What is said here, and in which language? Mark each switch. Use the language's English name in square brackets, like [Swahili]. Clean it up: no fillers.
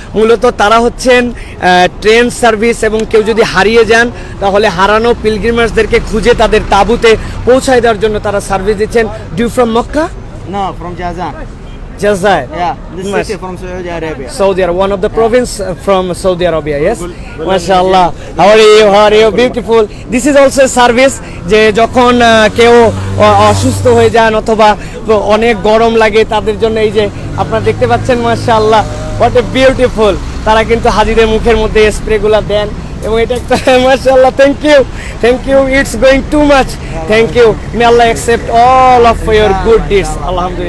[Bangla] মূলত তারা হচ্ছেন ট্রেন সার্ভিস, এবং কেউ যদি হারিয়ে যান তাহলে হারানো পিলগ্রিমার্সদেরকে খুঁজে তাদের তাঁবুতে পৌঁছায় দেওয়ার জন্য তারা সার্ভিস দিচ্ছেন। [English] Do from Mecca? No, from Jazan. Jazair. Yeah, this Mas- city from Saudi Arabia. Saudi Arabia, one of the province from Saudi Arabia, yes? MashaAllah. How are you? How are you? Beautiful. This is also a service [Bangla] যে যখন কেউ অসুস্থ হয়ে যান অথবা অনেক গরম লাগে তাদের জন্য এই যে আপনারা দেখতে পাচ্ছেন মাশাআল্লাহ [English] what a beautiful [Bangla] তারা কিন্তু হাজিদের মুখের মধ্যে স্প্রেগুলো দেন এবং এটা একটা মাশাআল্লাহ [English] thank you it's going too much thank you may Allah accept all of your good deeds [Bangla] আলহামদুলিল্লাহ